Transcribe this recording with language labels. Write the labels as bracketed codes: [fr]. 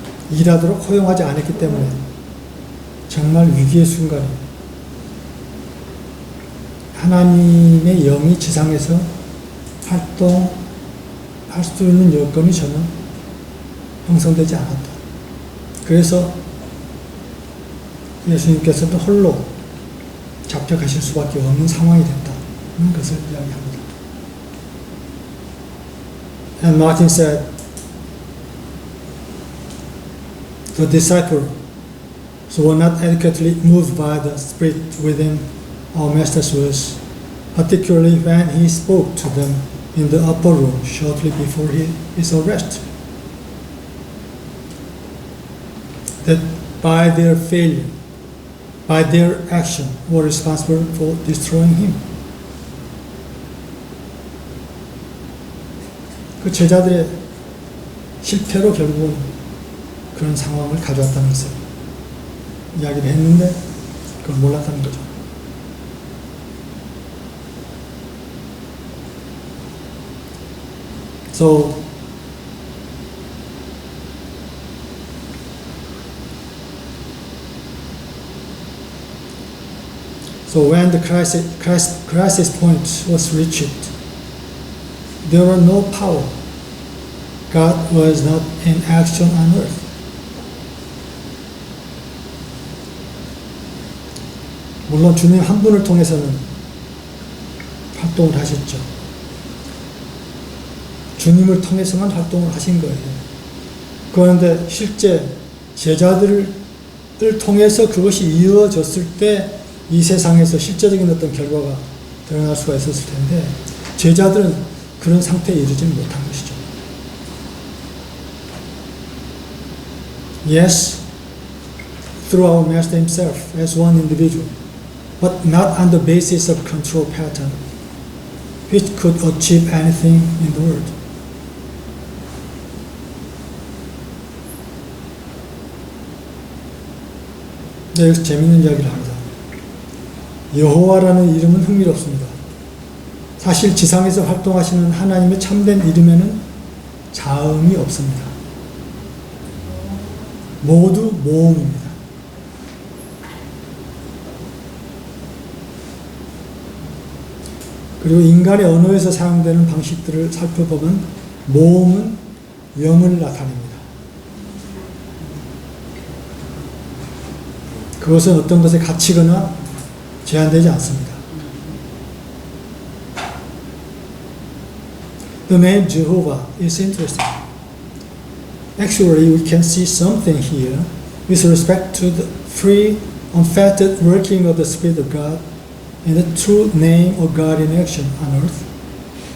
[ko] 일하도록 허용하지 않았기 때문에 정말 위기의 순간에 하나님의 영이 지상에서 활동할 수 있는 여건이 전혀 형성되지 않았다. 그래서 예수님께서도 홀로 잡혀가실 수밖에 없는 상황이 됐다는 것을 이야기합니다. [en] And Martin said, the disciples were not adequately moved by the Spirit within our Master's words, particularly when he spoke to them in the upper room shortly before his arrest. That by their failure, by their action, were responsible for destroying him. [ko] 그 제자들의 실패로 결국은 그런 상황을 가져왔다는 것을 이야기를 했는데 그걸 몰랐다는 거죠. [en] So when the crisis point was reached, there was no power. God was not in action on earth. [ko] 물론 주님 한 분을 통해서는 활동을 하셨죠. 주님을 통해서만 활동을 하신 거예요. 그런데 실제 제자들을 통해서 그것이 이루어졌을 때 이 세상에서 실제적인 어떤 결과가 드러날 수가 있었을 텐데 제자들은 그런 상태에 이르지는 못한 것이죠. [en] Yes, through our Master himself as one individual, but not on the basis of control pattern, which could achieve anything in the world. [ko] 네, 여기서 재밌는 이야기를 합니다. 여호와라는 이름은 흥미롭습니다. 사실 지상에서 활동하시는 하나님의 참된 이름에는 자음이 없습니다. 모두 모음입니다. 그리고 인간의 언어에서 사용되는 방식들을 살펴보면 모음은 영을 나타냅니다. 그것은 어떤 것에 갇히거나 제한되지 않습니다. [en] The name Jehovah is interesting. Actually, we can see something here with respect to the free, unfettered working of the Spirit of God and the true name of God in action on earth.